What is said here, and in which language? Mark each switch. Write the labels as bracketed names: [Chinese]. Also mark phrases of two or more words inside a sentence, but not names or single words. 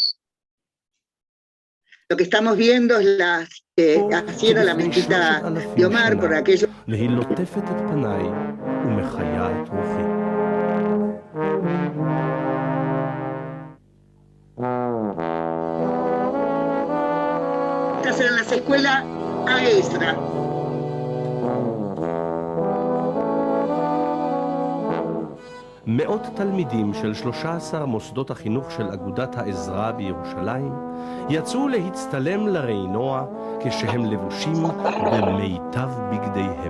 [Spanish] Lo que estamos viendo es así era la mezquita de Omar, por aquello. Estas eran las escuelas a Ezra. [Hebrew] מאות תלמידים של 13 מוסדות החינוך של אגודת העזרה בירושלים יצאו להצטלם לרעינוע כשהם לבושים במיטב בגדיהם.